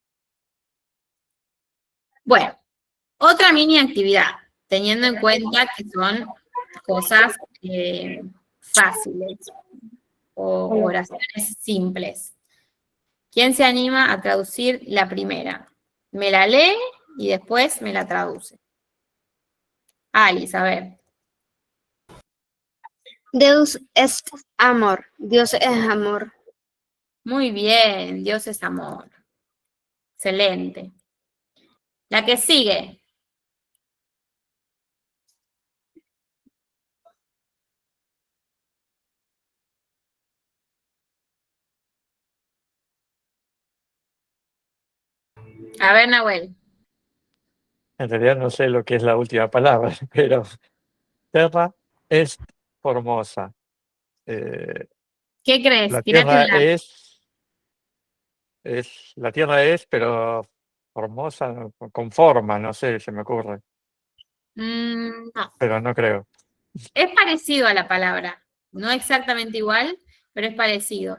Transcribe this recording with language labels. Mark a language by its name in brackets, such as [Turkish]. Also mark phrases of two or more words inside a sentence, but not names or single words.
[Spanish] Bueno, otra mini actividad, teniendo en cuenta que son cosas fáciles o oraciones simples. ¿Quién se anima a traducir la primera? Me la lee y después me la traduce. Alice, a ver. [Latin] Deus est amor. [Spanish] Dios es amor. Muy bien, Dios es amor. Excelente. La que sigue. A ver, Nahuel. En realidad no sé lo que es la última palabra, pero [Latin] terra est formosa. [Spanish] ¿Qué crees? La Tírate tierra una. la tierra es, pero formosa, con forma, no sé, se me ocurre, No. pero no creo. Es parecido a la palabra. No exactamente igual, pero es parecido.